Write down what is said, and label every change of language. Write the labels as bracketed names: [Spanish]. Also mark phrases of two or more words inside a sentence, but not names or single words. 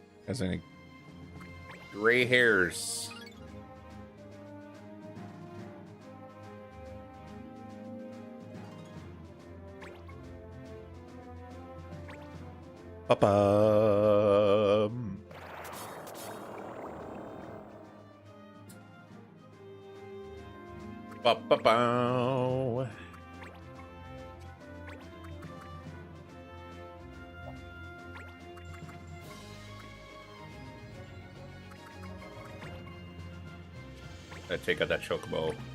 [English] Has any gray hairs? Ba-bum. Ba-ba-bow. Gotta take out that chocobo.